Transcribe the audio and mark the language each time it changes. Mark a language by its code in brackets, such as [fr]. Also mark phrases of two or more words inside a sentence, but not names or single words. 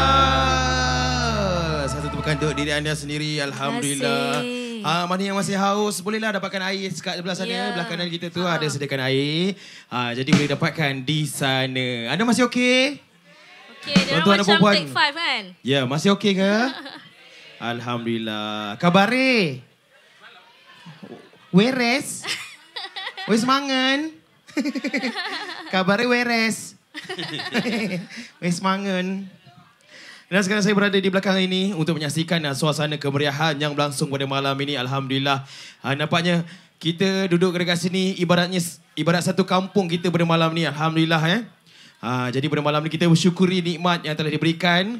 [ms] Satu tepukan untuk diri anda sendiri. Alhamdulillah. Terima kasih. Mana yang masih haus, bolehlah dapatkan air sekat sebelah sana. Ya. Belah kanan kita tu ada sediakan air. Jadi boleh dapatkan di sana. Anda masih okey? Okey, dia Tuan-tuan dan macam puan-puan. take 5 kan? Ya, masih okey ke? [jv] Alhamdulillah. Kabare? Weres? Wes mangan? Kabare weres? Wes mangan? [ms] Dan sekarang saya berada di belakang ini untuk menyaksikan suasana kemeriahan yang berlangsung pada malam ini. Alhamdulillah. Nampaknya kita duduk dekat sini ibarat satu kampung kita pada malam ni. Alhamdulillah. Jadi pada malam ni kita bersyukuri nikmat yang telah diberikan.